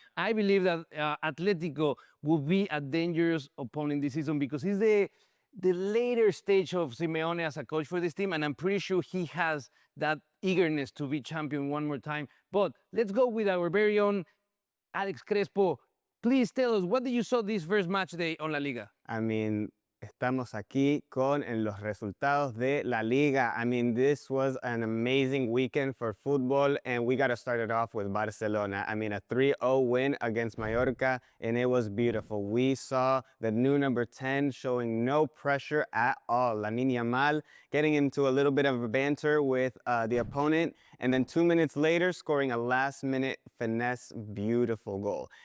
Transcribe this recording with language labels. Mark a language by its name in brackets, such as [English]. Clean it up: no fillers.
[English] I believe that Atletico will be a dangerous opponent this season because he's the later stage of Simeone as a coach for this team, and I'm pretty sure he has that eagerness to be champion one more time. But let's go with our very own Alex Crespo. Please tell us, what did you saw this first match day on La Liga? I mean, [Spanish] estamos aquí con los resultados de La Liga. [English] I mean, this was an amazing weekend for football, and we got to start it off with Barcelona. I mean, a 3-0 win against Mallorca, and it was beautiful. We saw the new number 10 showing no pressure at all. Lamine Yamal getting into a little bit of a banter with the opponent, and then 2 minutes later, scoring a last-minute finesse, beautiful goal.